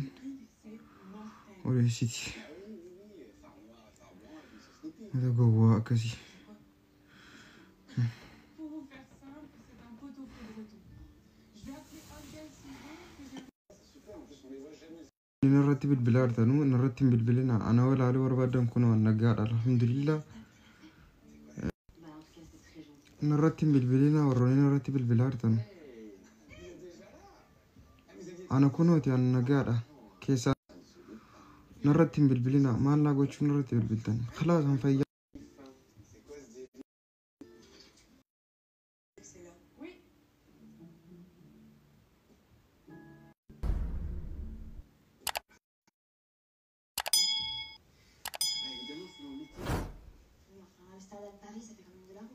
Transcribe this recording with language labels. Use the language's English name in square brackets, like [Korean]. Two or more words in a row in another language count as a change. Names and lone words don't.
[Oromo] Odeessiti. Mata gowwaa akkasii. Narratti bilbilaa artanu narratti hin bilbilina ana walaaluu barbaadan kun waan nagaadha alhamdulillah. [French] Bah, en tout cas, c'est très gentil. [Oromo] Narratti hin bilbilina warroonni narratti bilbilaa artanu. Ana kunooti ana nagaadha keessaa narratti hin bilbilina maallaa gochuu narratti bilbiltan khalaas an fayyaa. [French] Évidemment, c'est dans le métier. Oui, enfin, Amsterdam, Paris, ça fait quand même de la route.